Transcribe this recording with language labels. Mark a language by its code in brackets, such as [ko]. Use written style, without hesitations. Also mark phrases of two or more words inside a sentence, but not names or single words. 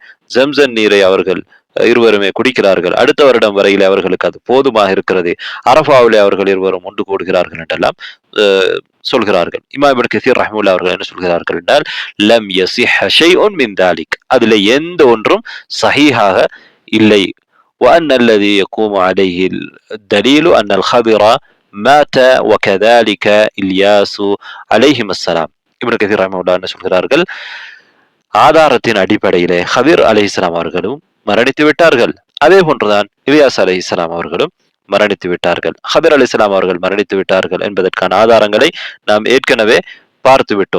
[ta] ஜம்சம் நீரை அவர்கள் இருவருமே குடிக்கிறார்கள். அடுத்த வருடம் வரையிலே அவர்களுக்கு அது போதுமாக இருக்கிறது. அரஃபாவிலே அவர்கள் இருவரும் ஒன்று கூடுகிறார்கள் என்றெல்லாம் சொல்கிறார்கள். இமாம் இப்னு கஸீர் ரஹ்மத்துல்லாஹி அவர்கள் என்ன சொல்கிறார்கள் என்றால், [ar] لم يصح شيء من ذلك, [ta] அதிலே எந்த ஒன்றும் சஹீஹாக இல்லை. [ar] وأن الذي يقوم عليه الدليل أن الخضر مات وكذلك إلياس عليهم السلام. [ta] இப்னு கஸீர் ரஹ்மத்துல்லாஹி என்ன சொல்கிறார்கள், ஆதாரத்தின் அடிப்படையிலே ஹதர் அலைஹிஸ்ஸலாம் அவர்களும் மரணித்து விட்டார்கள். அதே போன்றுதான் இலியாஸ் அலைஹிஸ்ஸலாம் அவர்களும் மரணித்து விட்டார்கள். ஹதர் அலைஹிஸ்ஸலாம் அவர்கள் மரணித்து விட்டார்கள் என்பதற்கான ஆதாரங்களை நாம் ஏற்கனவே பார்த்து விட்டோம்.